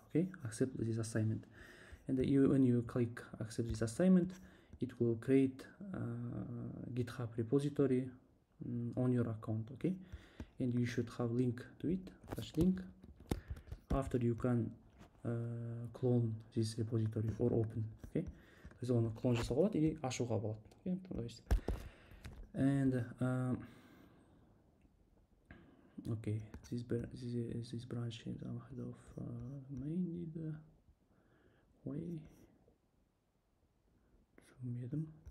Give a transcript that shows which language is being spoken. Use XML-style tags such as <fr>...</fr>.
<en>Okay, accept this assignment, and when you click accept this assignment, it will create GitHub repository on your account. Okay, and you should have link to it, such link. After you can clone this repository or open.</en> <kk>Okay, біз оны клон жасауға болады или ашуға болады.</kk> <en>Okay, то есть and okay, this branch is ahead of main the way</en> <kk>түсінбедім.</kk>